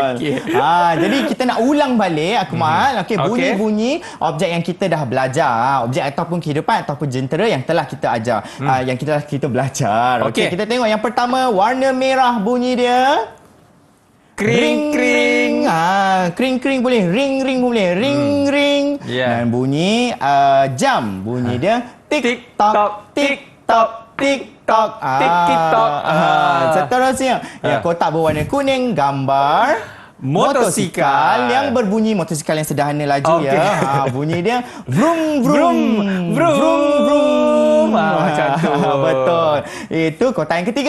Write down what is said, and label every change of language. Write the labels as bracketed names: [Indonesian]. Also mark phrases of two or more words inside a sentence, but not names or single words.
[Malay] Okey. Jadi kita nak ulang balik Akmal. Okey, Okey. bunyi-bunyi objek yang kita dah belajar, objek ataupun kehidupan ataupun jentera yang telah kita ajar, yang kita belajar. Okey, Okey. kita tengok yang pertama, warna merah bunyi dia Kring kring. Kring-kring boleh, ring-ring boleh, ring-ring. Ya. Dan bunyi jam, bunyi dia Tik-tok, tik-tok, tik-tok. Tik-tok. Seterusnya, yang kotak berwarna kuning, gambar Motosikal. yang berbunyi motosikal yang sederhana laju Okey. ya. Bunyi dia vroom vroom Vroom, vroom. Macam tu. Betul. Itu kotak yang ketiga.